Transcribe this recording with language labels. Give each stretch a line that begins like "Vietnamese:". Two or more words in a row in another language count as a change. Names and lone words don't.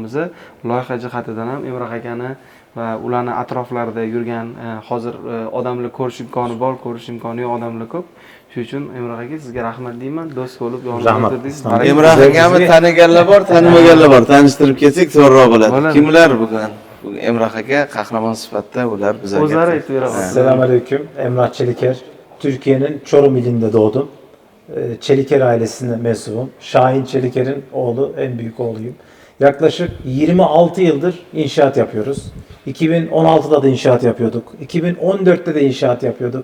Uzbek: Loyiha jihatidan ham Emrah akani va ularni atroflarida yurgan hozir odamlar ko'rish imkoni bor, ko'rish imkoni yo'q odamlar ko'p. Shuning uchun Emrah aka sizga rahmat deyman. Do'st bo'lib yonimda Rahmat. o'tirdingiz. Emrah akani taniganlar bor, tanimaganlar bor. Tanishtirib ketsak to'g'riroq bo'ladi. Bo'ladi. Kimlar bugun? Bugun Emrah aka qahramon sifatida ular bizlarga. O'zlari aytib beradi.
Arabic: سلام عليكم.
Turkish: Emrah Çeliker. Türkiye'nin Çorum ilinde doğdum. Çeliker ailesine mensubum. Şahin Çeliker'in oğlu, en büyük oğluyum. Yaklaşık 26 yıldır inşaat yapıyoruz. 2016'da da inşaat yapıyorduk. 2014'te de inşaat yapıyorduk.